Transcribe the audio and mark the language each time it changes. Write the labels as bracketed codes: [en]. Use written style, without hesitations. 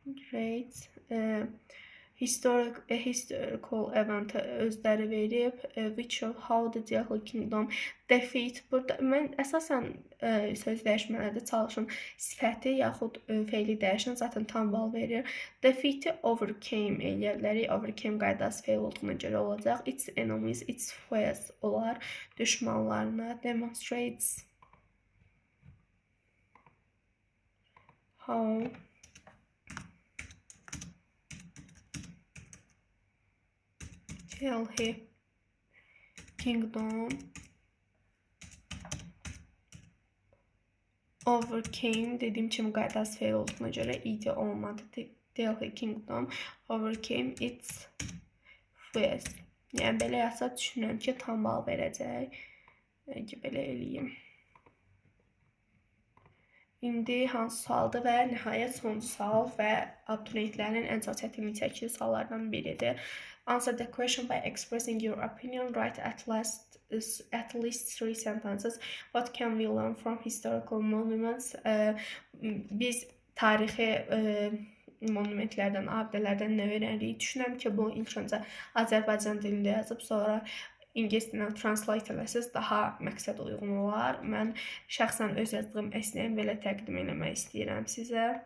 [en] demonstrates historical event [az] özləri verib, [en] which show how the Delhi Kingdom defeat. [az] Burada mən əsasən söz dəyişmələrdə çalışın sifəti yaxud feili dəyişən zaten tam bal verir. Defeat-i overcame eləyə bilərik. Overcame qaydası feil olduğuna görə olacaq. [en] Its enemies, its foes olar. [az] Düşmanlarına. [en] Demonstrates how Delhi Kingdom overcame, [az] dediyim kimi qaydası feil olduğuna görə id olmadı. [en] Delhi Kingdom overcame its fears. [az] Yəni belə yazsa düşünürəm ki, tam bal verəcək. Ki belə eləyim. İndi hansı sualdır və nəhayət sonuncu sual və abituriyentlərin ən çox çətinlik çəkdiyi suallardan biridir. [en] Answer the question by expressing your opinion. Write at least 3 sentences. What can we learn from historical monuments? [az] Biz tarixi monumentlərdən, abidələrdən nə öyrənirik? Düşünürəm ki, bu ilk öncə Azərbaycan dilində yazıb, sonra İngilis dilinə translate eləsəz daha məqsəd uyğun olar. Mən şəxsən öz yazdığım əsnəyimi belə təqdim eləmək istəyirəm sizə.